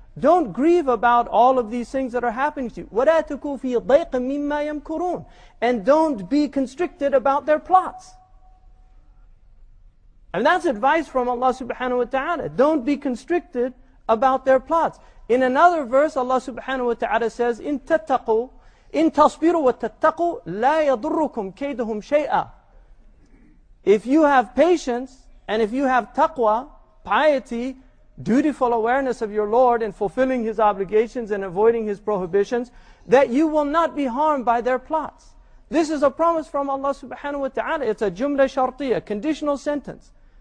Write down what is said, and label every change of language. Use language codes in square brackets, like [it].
[en] Don't grieve about all of these things that are happening to you. [ar] وَلَا تَكُوا فِي ضَيْقٍ مِمَّا يَمْكُرُونَ. [en] And don't be constricted about their plots. And that's advice from Allah subhanahu wa ta'ala. Don't be constricted about their plots. In another verse, Allah subhanahu wa ta'ala says, [ar] إِن تَتَّقُوا إِن تَصْبِرُوا وَتَتَّقُوا لَا يَضُرُّكُمْ كَيْدُهُمْ شَيْئًا. [en] If you have patience, and if you have taqwa, piety, dutiful awareness of your Lord and fulfilling His obligations and avoiding His prohibitions, that you will not be harmed by their plots. This is a promise from Allah subhanahu wa ta'ala. It's a jumla shartiyah, conditional sentence.